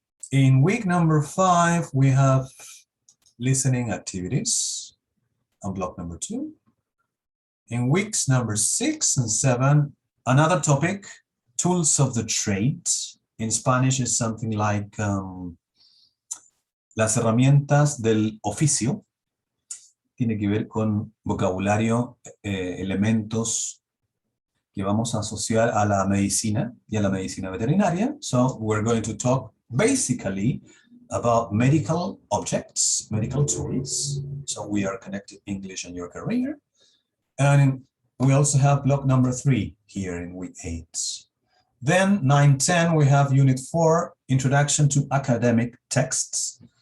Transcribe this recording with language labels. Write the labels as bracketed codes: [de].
[en] In week number 5, we have listening activities on block number 2. In weeks number 6 and 7, another topic, tools of the trade. In Spanish is something like [es] Las herramientas del oficio tiene que ver con vocabulario, elementos que vamos a asociar a la medicina y a la medicina veterinaria. [en] So we're going to talk basically about medical objects, medical tools. So we are connected English and your career. And we also have block number 3 here in week 8. Then 9-10, we have unit 4, introduction to academic texts.